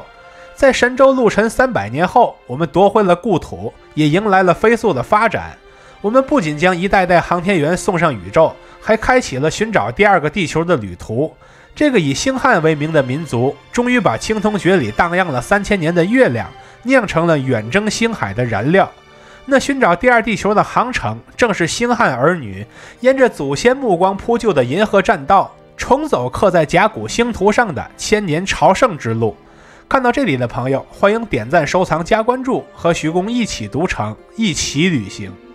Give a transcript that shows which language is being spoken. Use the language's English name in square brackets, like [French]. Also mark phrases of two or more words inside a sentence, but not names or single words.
[Chinese] 在神州陸沉300年後，我們奪回了故土，也迎來了飛速的發展。我們不僅將一代代航天員送上宇宙，還開啟了尋找第2個地球的旅途。這個以星漢為名的民族，終於把青銅爵裡蕩漾了3000年的月亮，釀成了遠征星海的燃料。那尋找第2地球的航程，正是星漢兒女沿着祖先目光鋪就的銀河棧道，重走刻在甲骨星圖上的千年朝聖之路。看到這裡的朋友，歡迎點讚、收藏、加關注，和徐公一起讀城，一起旅行。